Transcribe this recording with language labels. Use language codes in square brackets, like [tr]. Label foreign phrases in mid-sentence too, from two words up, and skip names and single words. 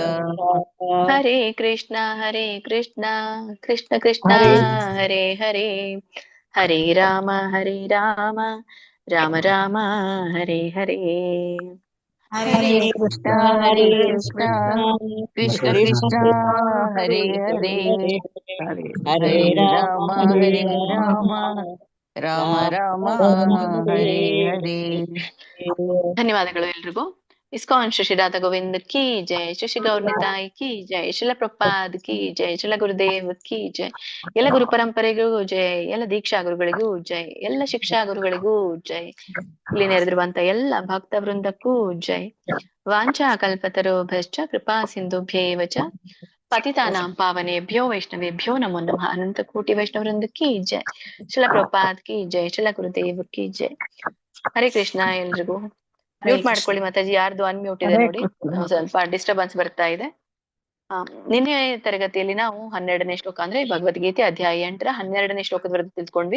[sa] ಹರೇ ಕೃಷ್ಣ ಕೃಷ್ಣ ಕೃಷ್ಣ ಹರೇ ಹರೇ ಹರೇ ರಾಮ ರಾಮ ರಾಮ ಹರೇ ಹರೇ. ಹರೇ ಕೃಷ್ಣ ಕೃಷ್ಣ ಕೃಷ್ಣ ಹರೇ ಹರೇ ಹರೇ ರಾಮ ರಾಮ ರಾಮ ಹರೇ ಹರೇ. [kn] ಧನ್ಯವಾದಗಳು ಎಲ್ರಿಗೂ. [hi] इस्कॉन श्री राधा गोविंद की जय, श्री गौरनिताई की जय, श्रील प्रभुपाद की जय, श्रील गुरुदेव की जय, [kn] ಎಲ್ಲ ಗುರು ಪರಂಪರೆಗೂ ಜೈ, ಎಲ್ಲ ದೀಕ್ಷಾ ಗುರುಗಳಿಗೂ ಜೈ, ಎಲ್ಲ ಶಿಕ್ಷಾ ಗುರುಗಳಿಗೂ ಜೈ, ಇಲ್ಲಿ ನೆರೆದಿರುವಂತ ಎಲ್ಲ ಭಕ್ತ ವೃಂದಕ್ಕೂ ಜೈ. [sa] ವಾಂಛಾ ಕಲ್ಪತರುಭ್ಯಶ್ಚ ಕೃಪಾ ಸಿಂಧುಭ್ಯೇವ ಚ ಪತಿತಾನಾಂ ಪಾವನೇಭ್ಯೋ ವೈಷ್ಣವೇಭ್ಯೋ ನಮೋ ನಮಃ. [hi] अनंत कोटि वैष्णव वृंद की जय, श्रील प्रभुपाद की जय, श्रील गुरुदेव की जय. [kn] ಹರೇ ಕೃಷ್ಣ ಎಲ್ರಿಗೂ. ಮ್ಯೂಟ್ ಮಾಡ್ಕೊಳ್ಳಿ ಮಾತಾಜಿ, ಯಾರ್ದು ಅನ್ಮ್ಯೂಟ್ ಇದೆ ನೋಡಿ, ಸ್ವಲ್ಪ ಡಿಸ್ಟರ್ಬೆನ್ಸ್ ಬರ್ತಾ ಇದೆ. ನಿನ್ನೆ ತರಗತಿಯಲ್ಲಿ ನಾವು 12ನೇ ಶ್ಲೋಕ ಅಂದ್ರೆ ಭಗವದ್ಗೀತೆ ಅಧ್ಯಾಯ 8ರ 12ನೇ ಶ್ಲೋಕದವರೆಗೂ ತಿಳ್ಕೊಂಡ್ವಿ.